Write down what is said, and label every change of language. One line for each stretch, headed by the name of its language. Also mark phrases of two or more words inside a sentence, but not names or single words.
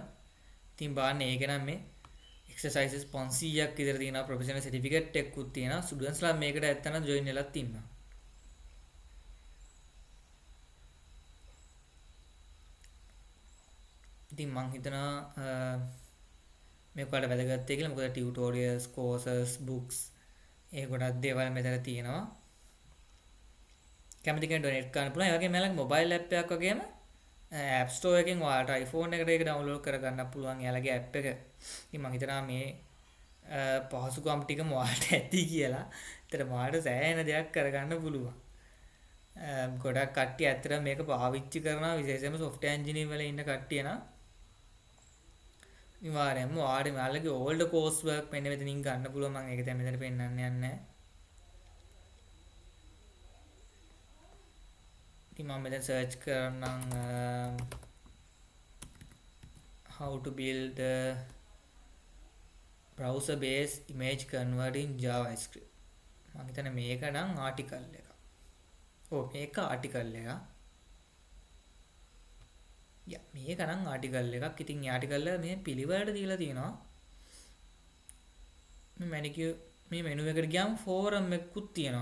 Sinhala: ඉතින් බලන්න ඒක නම් මේ exercises 500ක් විතර තියෙනවා
English: professional certificate
Sinhala: එකකුත් තියෙනවා. students ලා මේකට ඇත්තනම් join වෙලත් ඉන්නවා. ඉතින් මං හිතනවා මේක වල වැදගත් කියලා. මොකද
English: tutorials, courses, books
Sinhala: ඒ ගොඩක් දේවල් මෙතන තියෙනවා. කැමති කෙනෙක් donate කරන්න පුළුවන්. ඒ වගේම මලක්
English: mobile app
Sinhala: එකක් වගේම
English: app store
Sinhala: එකෙන් ඔයාලට iPhone එකට ඒක download කරගන්න පුළුවන්. එයාලගේ app එක. ඉතින් මං හිතනවා මේ පහසුකම් ටිකම ඔයාලට ඇති කියලා. ඒතර ඔයාලට සෑහෙන දෙයක් කරගන්න පුළුවන්. ගොඩක් කට්ටිය ඇත්තට මේක පාවිච්චි කරනවා. විශේෂයෙන්ම
English: software engineering
Sinhala: වල ඉන්න කට්ටිය නම් අනිවාර්යයෙන්ම ඔයාලට මෙයාලගේ
English: old course work
Sinhala: මෙන්න මෙතනින් ගන්න පුළුවන්. මම ඒක දැන් මෙතන පෙන්නන්න යන්නේ. ඉතින් මම මෙතන search කරනම්
English: how to build a browser based image converter in JavaScript.
Sinhala: මම හිතන්නේ මේක නම් article එක. ඔව් මේක article එක. මේක නම් ආටිකල් එකක්. ඉතින් මේ ආටිකල් එක මේ පිළිවෙලට දීලා තියෙනවා. මේ මැනිකියුර් මේ මෙනු එකට ගියාම ෆෝරම් එකකුත් තියෙනවා.